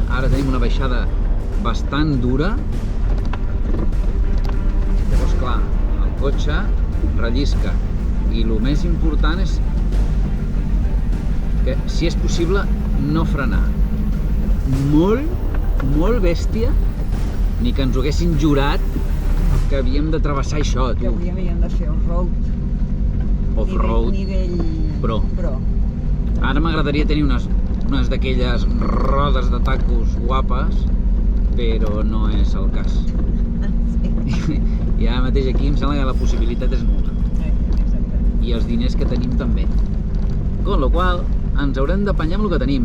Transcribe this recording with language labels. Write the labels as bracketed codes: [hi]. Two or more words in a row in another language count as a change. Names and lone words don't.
[ca] Ara tenim una baixada bastant dura. Llavors, clar, el cotxe rellisca i el més important és que, si és possible, no frenar. Molt bèstia, ni que ens ho haguessin jurat que havíem de travessar això, tu. Que avui havíem de fer off-road. Off-road Nivell pro. Ara m'agradaria tenir unes d'aquelles rodes de tacos guapes, però no és el cas. I ara mateix aquí em sembla que la possibilitat és nul·la. Exacte. I els diners que tenim també. [es] Con lo qual, [ca] ens haurem d'apanyar amb el que tenim.